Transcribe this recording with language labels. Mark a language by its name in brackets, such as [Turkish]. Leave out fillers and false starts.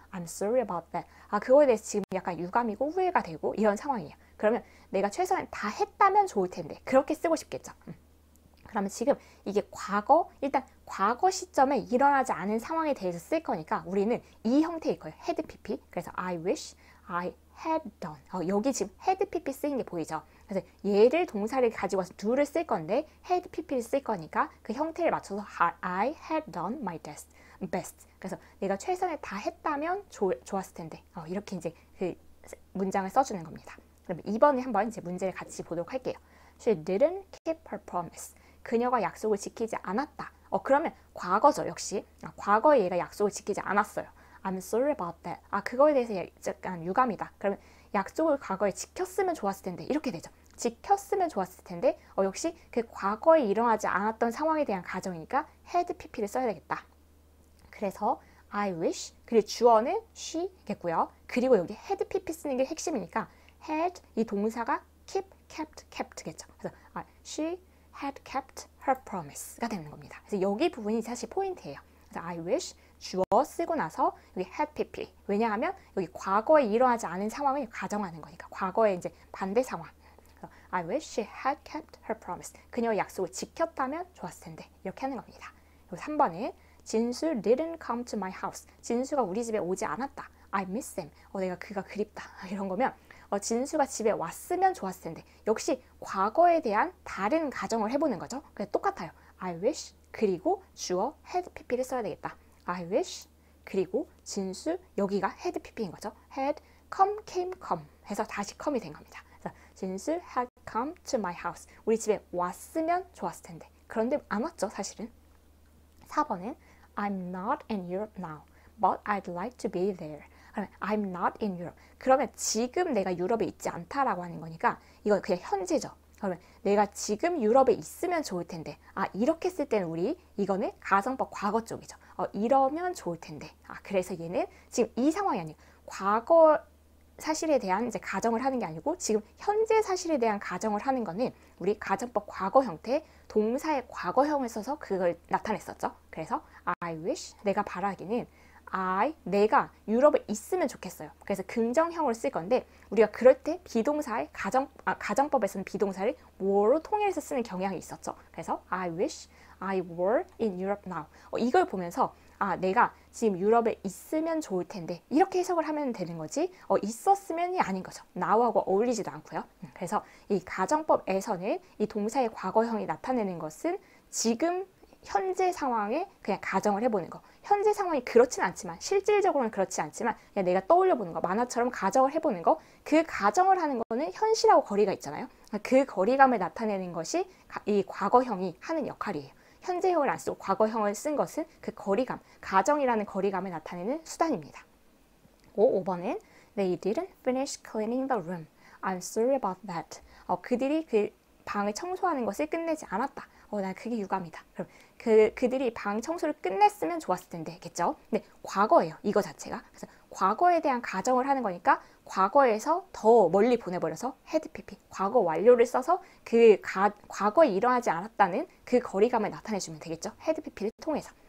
[English] I'm sorry about that. [Korean] 그거에 대해서 지금 약간 유감이고 후회가 되고 이런 상황이에요. 그러면 내가 최선을 다했다면 좋을 텐데, 그렇게 쓰고 싶겠죠. 그러면 지금 이게 과거, 일단 과거 시점에 일어나지 않은 상황에 대해서 쓸 거니까 우리는 이 형태일 거예요. [English] had pp. 그래서 I wish I had done. [Korean] 여기 지금 had pp 쓰인 게 보이죠? 그래서 얘를 동사를 가지고 와서 do를 쓸 건데 had pp를 쓸 거니까 그 형태를 맞춰서 [English] I had done my best. [Korean] 그래서 내가 최선을 다했다면 좋았을 텐데, 이렇게 이제 그 문장을 써주는 겁니다. 그럼 2번에 한번 이제 문제를 같이 보도록 할게요. [English] She didn't keep her promise. [Korean] 그녀가 약속을 지키지 않았다. 그러면 과거죠, 역시. 과거에 얘가 약속을 지키지 않았어요. [English] I'm sorry about that. [Korean] 그거에 대해서 약간 유감이다. 그러면 약속을 과거에 지켰으면 좋았을 텐데, 이렇게 되죠. 지켰으면 좋았을 텐데 역시 그 과거에 일어나지 않았던 상황에 대한 가정이니까 had pp를 써야 되겠다. 그래서 [English] I wish [Korean] 그리고 주어는 she겠고요. 그리고 여기 had pp 쓰는 게 핵심이니까 had 이 동사가 keep, kept겠죠. 그래서 [English] she had kept her promise가 되는 겁니다. [Korean] 그래서 여기 부분이 사실 포인트예요. 그래서 I wish 주어 쓰고 나서 여기 had pp. 왜냐하면 여기 과거에 일어나지 않은 상황을 가정하는 거니까 과거의 이제 반대 상황. [English] 그래서 I wish she had kept her promise. [Korean] 그녀의 약속을 지켰다면 좋았을 텐데 이렇게 하는 겁니다. [English] 그리고 3번은 진수 didn't come to my house. [Korean] 진수가 우리 집에 오지 않았다. [English] I miss him. [Korean] 내가 그가 그립다. 이런 거면 진수가 집에 왔으면 좋았을 텐데 역시 과거에 대한 다른 가정을 해보는 거죠. 그래서 똑같아요. [English] I wish [Korean] 그리고 주어 had pp를 써야 되겠다. I wish 그리고 진수 여기가 had pp인 거죠. [English] had come, came, come 해서 다시 come이 된 겁니다. 그래서 진수 had come to my house. [Korean] 우리 집에 왔으면 좋았을 텐데 그런데 안 왔죠 사실은. [English] 4번은 I'm not in Europe now, but I'd like to be there. I'm not in Europe. [Korean] 그러면 지금 내가 유럽에 있지 않다라고 하는 거니까 이건 그냥 현재죠. 그러면 내가 지금 유럽에 있으면 좋을 텐데 이렇게 쓸 때는 우리 이거는 가정법 과거 쪽이죠. 이러면 좋을 텐데 그래서 얘는 지금 이 상황이 아니고 과거 사실에 대한 이제 가정을 하는 게 아니고 지금 현재 사실에 대한 가정을 하는 거는 우리 가정법 과거 형태 동사의 과거형을 써서 그걸 나타냈었죠. 그래서 [English] I wish [Korean] 내가 바라기는 내가 유럽에 있으면 좋겠어요. 그래서 긍정형을 쓸 건데 우리가 그럴 때 비동사의 가정법에서는 비동사를 were로 통일해서 쓰는 경향이 있었죠. [English] 그래서 I wish I were in Europe now. [Korean] 이걸 보면서 내가 지금 유럽에 있으면 좋을 텐데 이렇게 해석을 하면 되는 거지 있었으면이 아닌 거죠. now하고 어울리지도 않고요. 그래서 이 가정법에서는 이 동사의 과거형이 나타내는 것은 지금 현재 상황에 그냥 가정을 해보는 거. 현재 상황이 그렇진 않지만 실질적으로는 그렇지 않지만 그냥 내가 떠올려보는 거. 만화처럼 가정을 해보는 거. 그 가정을 하는 거는 현실하고 거리가 있잖아요. 그 거리감을 나타내는 것이 이 과거형이 하는 역할이에요. 현재형을 안 쓰고 과거형을 쓴 것은 그 거리감, 가정이라는 거리감을 나타내는 수단입니다. [English] 5번은 They didn't finish cleaning the room. I'm sorry about that. [Korean] 그들이 그 방을 청소하는 것을 끝내지 않았다. 난 그게 유감이다. 그럼 그들이 방 청소를 끝냈으면 좋았을 텐데, 겠죠? 근데 과거예요, 이거 자체가. 그래서 과거에 대한 가정을 하는 거니까 과거에서 더 멀리 보내버려서 had pp, 과거 완료를 써서 과거에 일어나지 않았다는 그 거리감을 나타내주면 되겠죠? had pp를 통해서.